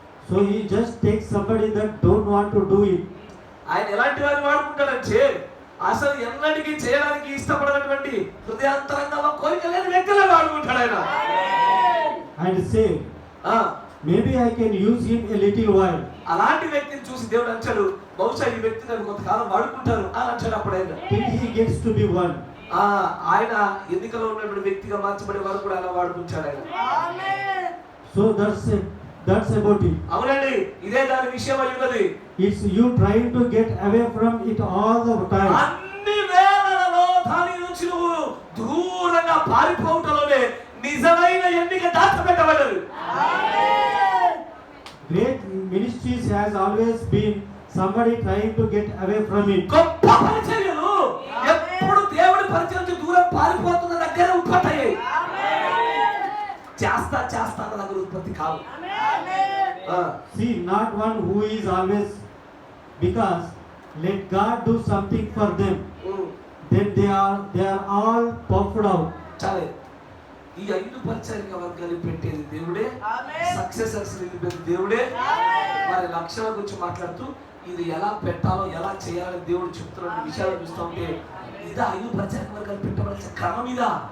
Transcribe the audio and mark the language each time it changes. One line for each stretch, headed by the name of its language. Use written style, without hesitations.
English: So he just takes somebody that don't want to do it.
Telugu: ఆయన ఎలాంటి వారిని వాడుకుంటాడంటే అసలు ఎన్నటికీ చేయడానికి ఇష్టపడినటువంటి హృదయాంతరంగా కోరిక లేని వ్యక్తులే వాడుకుంటాడు ఆయన.
English: And say, maybe I can use him a little while.
Telugu: అలాంటి వ్యక్తిని చూసి దేవుడు అంటాడు, బహుశా ఈ వ్యక్తిని నేను కొంతకాలం వాడుకుంటాను అని అంటాడు. అప్పుడు ఆయన
English: Till he gets to be one.
Telugu: ఆయన ఎన్నికలో ఉన్నటువంటి వ్యక్తిగా మార్చబడే వారు కూడా అలా వాడుకుంటాడు ఆయన.
English: So that's about it.
Telugu: అవునండి, ఇదే దాని విషయం అయి ఉన్నది.
English: It's you trying to get away from it all the time.
Telugu: అన్ని వేళలలో దాని నుంచి నువ్వు దూరంగా పారిపోవటంలోనే నిజమైన ఎన్నిక దాచబెట్టబడ్డది.
English: Great ministries has always been somebody trying to get away from it.
Telugu: గొప్ప పరిచర్యలు ఎప్పుడు దేవుడి పరిచయం నుంచి దూరం పారిపోతున్న దగ్గర ఉత్పత్తి అయ్యాయి. చేస్తా అన్న దగ్గర ఉత్పత్తి కాదు.
English: See, not one who is always, because let God do something for them, then they are all puffed out.
Telugu: చాలే, ఈ 5 పరిచారిక వర్గాలు పెట్టేది దేవుడే, సక్సెసర్స్ నిలిపేది దేవుడే. మరి లక్షణాల గురించి మాట్లాడుతూ ఇది ఎలా పెట్టాలో ఎలా చేయాలని దేవుడు చెప్తున్న విషయాలు చూస్తూ ఉంటే ఇదా 5 పరిచారిక వర్గాలు పెట్టవలసిన క్రమం ఇదా.